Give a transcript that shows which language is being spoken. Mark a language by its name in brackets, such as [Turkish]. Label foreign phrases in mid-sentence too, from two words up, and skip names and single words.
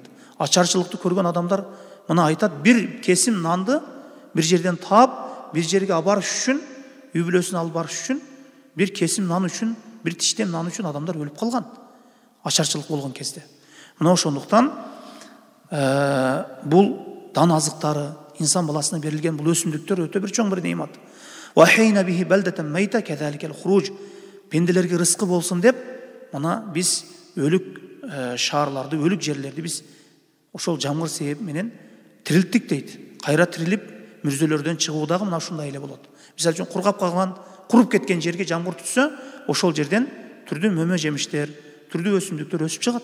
[Kyrgyz] Ачарчылыкты көргөн адамдар мына айтат, бир кесим нанды бир жерден таап, бир жерге абарыш үчүн, үй бүлөсүн алып барыш үчүн, бир кесим нан үчүн, бир тиштем нан үчүн адамдар өлүп калган. Ачарчылык болгон кезде. Мына ошондуктан бул дан азыктары инсан баласына берилген бул өсүмдүктөр өтө бир чоң бир неемат. [Arabic] وأحيينا به بلدة ميتا كذلك الخروج. [Kyrgyz] Пенделерге рызкы болсун деп, мына биз өлүк шаарларды, өлүк жерлерди биз ошол жамгыр себеби менен тирилттик дейт. Кайра тирилип мүрзөлөрдөн чыгуу дагы мына ушундай эле болот. Мисалы үчүн кургап калган, куруп кеткен жерге жамгыр түшсө, ошол жерден түрдүү мөмө жемиштер, түрдүү өсүмдүктөр өсүп чыгат.